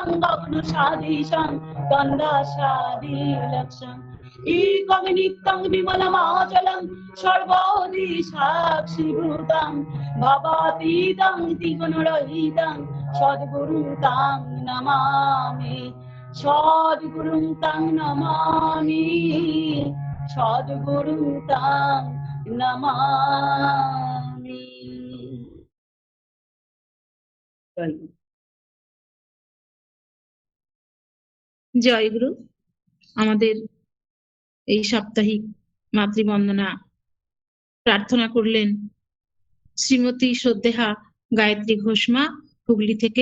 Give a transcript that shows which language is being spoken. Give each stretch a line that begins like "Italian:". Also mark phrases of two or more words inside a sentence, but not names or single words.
Sanskrit: गगनसदृशं गन्धसादिलक्ष्यम् एकं नित्यं विमलमाचलं सर्वोदि साक्षिभूतं भवातीतं त्रिगुणरहितं सद्गुरुं तं नमामि सद्गुरुं तं नमामि सद्गुरुं तं नमामि।
Bangla: জয় গুরু। আমাদের এই সাপ্তাহিক মাতৃবন্দনা প্রার্থনা করলেন শ্রীমতী শ্রদ্ধেহা গায়ত্রী ঘোষমা হুগলি থেকে।